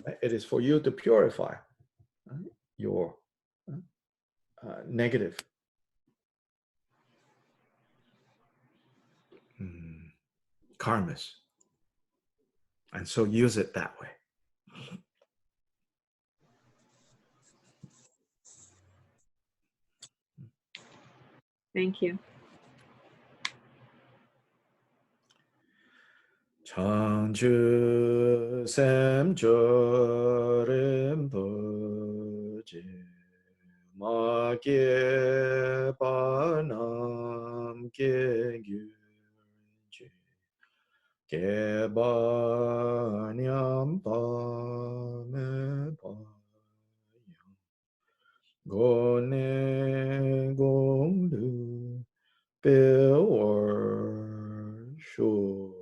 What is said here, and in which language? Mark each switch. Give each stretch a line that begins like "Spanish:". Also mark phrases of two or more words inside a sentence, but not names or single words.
English: It is for you to purify your negative karmas. And so use it that way. Thank you.
Tibetan: བྱང་ཆུབ་ སེམས་མཆོག་ རིན་པོ་ཆེ་ མ་ སྐྱེས་པ་ རྣམས་ སྐྱེ་ གྱུར་ཅིག་ སྐྱེས་པ་ ཉམས་པ་ མེད་པ་ ཡང་ གོང ནས་ གོང་ དུ་ འཕེལ་ བར་ ཤོག